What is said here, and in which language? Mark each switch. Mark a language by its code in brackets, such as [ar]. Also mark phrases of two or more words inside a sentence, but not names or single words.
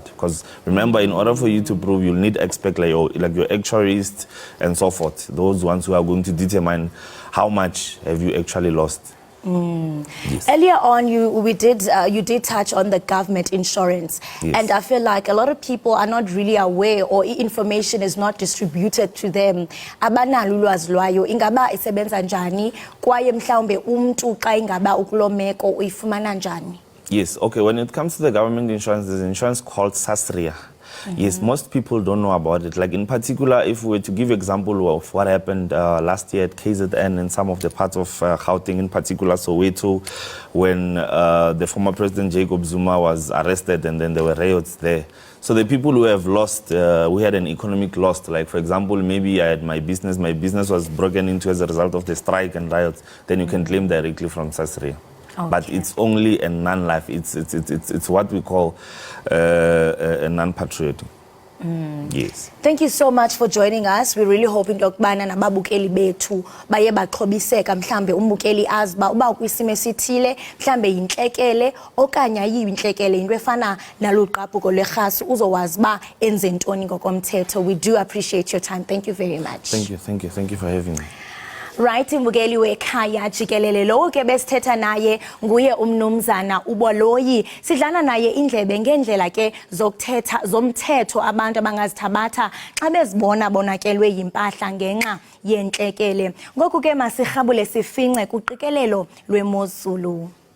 [en] Because remember, in order for you to prove, you'll need experts like your actuaries and so forth. Those ones who are going to determine how much have you actually lost. Yes. Earlier on, you did touch on the government insurance, Yes. and I feel like a lot of people are not really aware, or information is not distributed to them. [xh] Abanalo ulwazi lwayo, ingaba isebenza njani, kwaye mhlawumbe umuntu xa ingaba ukulo meko uyifumana njani? [en] Yes, okay, when it comes to the government insurance, there's an insurance called SASRIA. Yes, most people don't know about it. Like in particular, if we were to give example of what happened last year at KZN and some of the parts of Gauteng, in particular Soweto, when the former President Jacob Zuma was arrested and then there were riots there. So the people who have lost, we had an economic loss. Like for example, maybe I had my business was broken into as a result of the strike and riots, then you can claim directly from SASRIA. Okay. But it's only a non-life. It's what we call a non-patriotic. Yes. Thank you so much for joining us. We're really hoping [xh] lokubana nababukeli bethu baye baxhobiseka mhlambe umbukeli aziba uba kwisimo esithile mhlambe yinhlekele okanye ayiyinhlekele into efana nalugqabhuko lwerhasu uzowazi ba enze ntoni ngokomthetho. [en] We do appreciate your time. Thank you very much. Thank you for having me. Right, [xh] imbukeli wekhaya Jikelele lo ke besithetha naye nguye umnumzana uboloyi. Sidlana naye indlebe ngendlela ke zokuthetha zomthetho abantu abangazithabatha xa bezibona bonakelwe yimpahla ngenxa yenhlekele. Ngoku ke masirhabule sifince kuqikelelo lwemozulu.